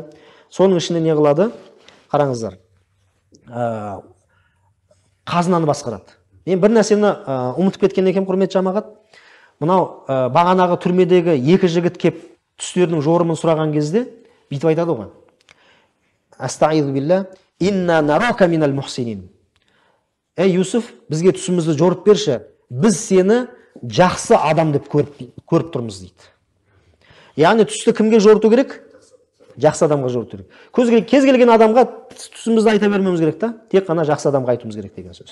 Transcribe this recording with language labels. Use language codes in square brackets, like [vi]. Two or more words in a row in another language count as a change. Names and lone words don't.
[kk] Соның ішінде не қылады? Қараңыздар. Қазынаны басқарады. Мен бір нәрсені ұмытып кеткен екен, құрметті жамағат. Мынау бағанағы түрмедегі 2 жігіт кеп түстерінің жорымын сұраған кезде бүйтіп айтады ғой. [ar] أستعيذ بالله، إنا نراك من المحسنين. [kk] Ей Юсуф, бізге түсімізді жорып берші. Біз сені жақсы адам деп көріп тұрмыз дейді. Яғни түсті кімге жорыту керек? Жақсы адамға жорыту керек. Кез келген адамға түсімізді айта бермеуіміз керек та, тек қана жақсы адамға айтуымыз керек деген сөз.